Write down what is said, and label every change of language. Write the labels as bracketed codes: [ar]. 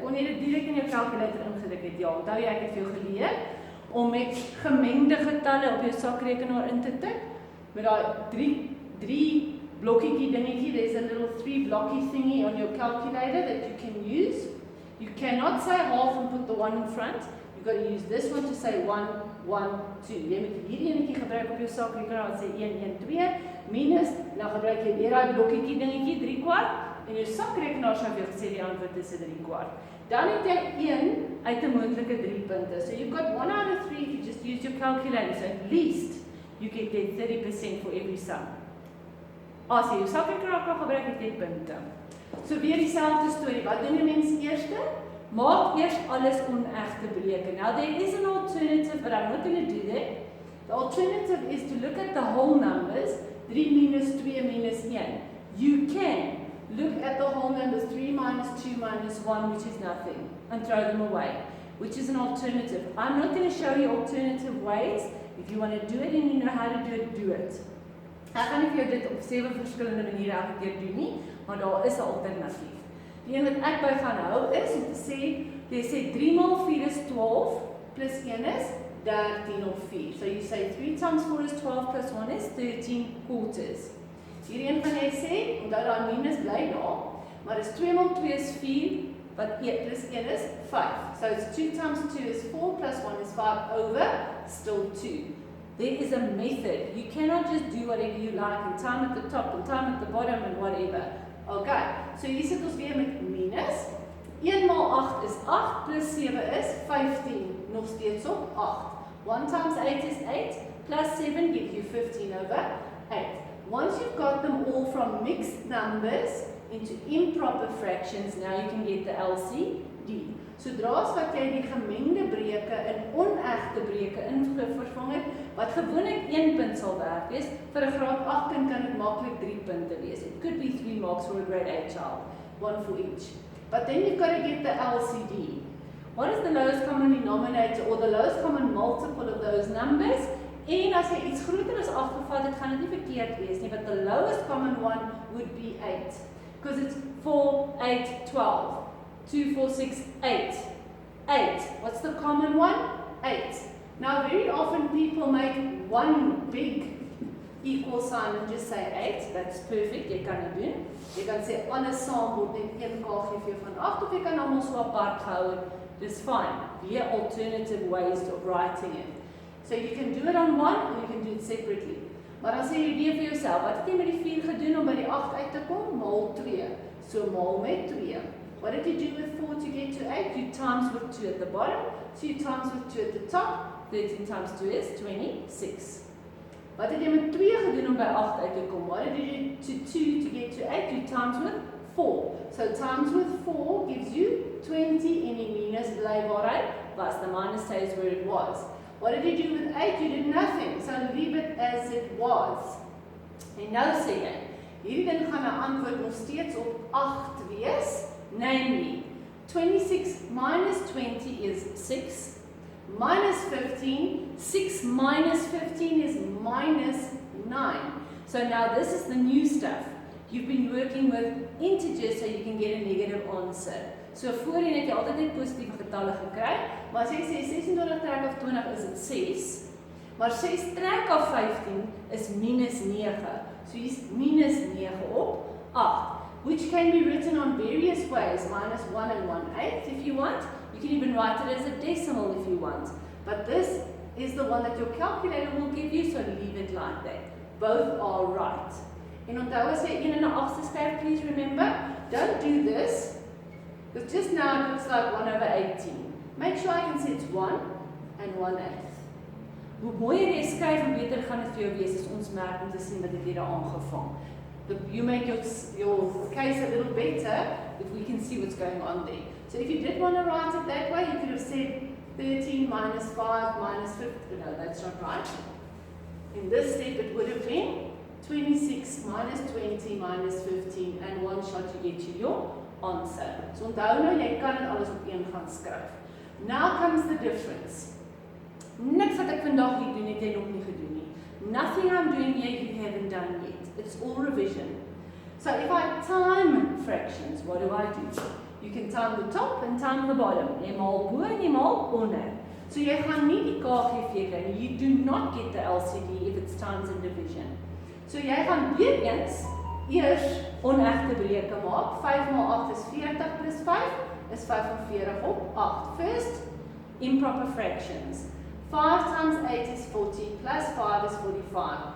[af] Kon jy dit direk in jou calculator ingedruk het? Ja, onthou jy ek het vir jou geleer om met gemengde getalle op jou sakrekenaar in te tik. Met daai 3 blokkie dingetjie, [en] there's a little 3 blocky thingy on your calculator that you can use. You cannot say half and put the 1 in front. You've got to use this one to say 1, 1, 2. [af] Jy moet hierdie enetjie gebruik op jou sakrekenaar en sê 1, 1, 2 minus, dan gebruik jy weer daai blokkie dingetjie 3/4 en jou sakrekenaar sal vir jou gesê die antwoord is 3/4. Dan het jy 1 uit 'n moontlike 3 punte. [en] So you've got 1 out of 3 if you just use your calculator. So at least you can get 30% for every sum. [af] As jy jou sakrekenaar kan gebruik, het jy punte. So weer dieselfde storie. Wat doen 'n mens eers? Maak eers alles onegte breuke. [en] Now there is an alternative, but I'm not going to do that. The alternative is to look at the whole numbers, 3 minus 2 minus 1. You can look at the whole numbers, 3 minus 2 minus 1, which is nothing, and throw them away, which is an alternative. I'm not going to show you alternative ways. If you want to do it and you know how to do it, do it. [af] Ek gaan nie vir jou dit op 7 verskillende maniere elke keer doen nie, maar daar is 'n alternatief. Die een wat ek by gaan hou is om te sê, jy sê 3 maal 4 is 12, plus 1 is 13 of 4. [en] So you say 3 times 4 is 12 plus 1 is 13 quarters. [af] Hierdie een gaan jy sê, omdat daar minus bly daar, maar is 2 maal 2 is 4, wat plus 1 is 5. [en] So it's 2 times 2 is 4 plus 1 is 5 over, still 2. There is a method. You cannot just do whatever you like and time at the top and time at the bottom and whatever. [af] Okay, so hier sit ons weer met minus. 1 maal 8 is 8 plus 7 is 15. Nog steeds op 8. [en] 1 times 8 is 8 plus 7 gives you 15 over 8. Once you've got them all from mixed numbers into improper fractions, now you can get the LCD. [af] Sodra as wat jy die gemengde breuke in onegte breuke vervang het, wat gewoonlik 1 punt sal werk wees, vir 'n graad 8 kind kan dit maklik 3 punte wees. [en] It could be 3 marks for a grade 8 child, 1 for each. But then you've got to get the LCD. What is the lowest common denominator or the lowest common multiple of those numbers? [af] En as jy iets groter as 8 gevat het, gaan dit nie verkeerd wees nie, [en] but the lowest common one would be 8. Because it's 4, 8, 12. 2, 4, 6, 8. 8. What's the common one? 8. Now, very often people make one big equal sign and just say 8. That's perfect. [af] Jy kan dit doen. Jy kan sê alles saam word net 1 KGV van 8 of jy kan almal so apart gehou het. Dis fine. [en] There are alternative ways of writing it. So you can do it on one or you can do it separately. [af] Maar dan sê jy weer vir jouself, wat het jy met die 4 gedoen om by die 8 uit te kom? Maal 2. So maal met 2. [en] What did you do with 4 to get to 8? You times with 2 at the bottom, 2 times with 2 at the top, 13 times 2 is 26. Wat het jy met 2 gedoen om by 8 uit te kom? What did you do to 2 to get to 8? You times with 4. So times with 4 gives you 20 [af] en die minus bly waar hy was. [en] The minus stays where it was. What did you do with 8? You did nothing. So leave it as it was. [af] En nou sê jy, hierdie ding gaan 'n antwoord nog steeds op 8 wees. [en] Namely, 26 minus 20 is 6, minus 15, 6 minus 15 is minus 9. So now this is the new stuff. You've been working with integers so you can get a negative answer. [af] So voorheen het jy altyd net positiewe getalle gekry, maar as jy sê 26 trek af 20 is dit 6, maar 6 trek af 15 is minus 9. So hier's minus 9 op 8. [en] Which can be written on various ways, minus 1 and 1/8 if you want. You can even write it as a decimal if you want. But this is the one that your calculator will give you, so leave it like that. Both are right. [af] En onthou as jy 1 en 'n 8ste skryf, [en] please remember, don't do this, because just now it looks like 1 over 18. Make sure I can see it's 1 and 1/8. [af] Hoe mooier jy skryf, hoe beter gaan dit vir jou wees as ons merk om te sien wat het jy daar aangevang. [en] You make your case a little better if we can see what's going on there. So if you did want to write it that way, you could have said 13 minus 5 minus 50. No, that's not right. In this step, it would have been 26 minus 20 minus 15, and one shot you get to your answer. [af] So onthou nou, jy kan dit alles op een gaan skryf. [en] Now comes the difference. [af] Niks wat ek vandag hier doen, het jy nog nie gedoen nie. [en] Nothing I'm doing here you haven't done yet. It's all revision. So if I time fractions, what do? You can time the top and time the bottom. [af] Jy maal bo en jy maal onder. So jy gaan nie die KGV kry nie. [en] You do not get the LCD if it's times and division. [af] So jy gaan weer eens eers onegte breuke maak. 5 maal 8 is 40 plus 5 is 45 op 8. [en] First, improper fractions. 5 times 8 is 40 plus 5 is 45.